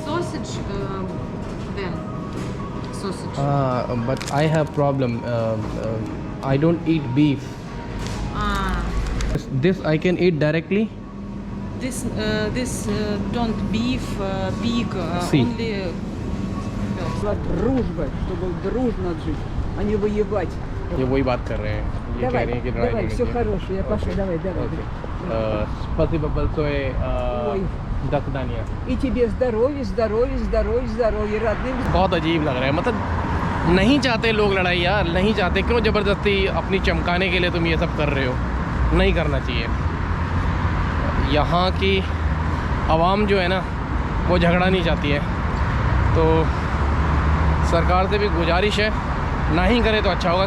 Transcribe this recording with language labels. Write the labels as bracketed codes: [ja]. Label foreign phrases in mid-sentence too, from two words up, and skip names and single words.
[en] sausage, then sausage. But I have problem. I don't eat beef. Ah, This I can eat directly. this don't beef, pig, See. only. [ru] Была дружба, чтобы дружно жить, а не воевать. [hi] ये वही बात कर रहे हैं. ये [ru] Давай, [hi] कह रहे हैं कि [ru] давай, [hi] ड्राइविंग [ru] все хорошее, я пошла, давай, давай. Спасибо большое, Ой. до свидания. И тебе здоровья, здоровья, здоровья, здоровья, родным. [hi] बहुत अजीब लग रहा है. मतलब नहीं चाहते लोग लड़ाई यार, नहीं चाहते. क्यों ज़बरदस्ती अपनी चमकाने के लिए तुम ये सब कर रहे हो? नहीं करना चाहिए. यहाँ की आवाम जो है ना, वो झगड़ा नहीं चाहती है. तो सरकार से भी गुजारिश है, ना ही करे तो अच्छा होगा.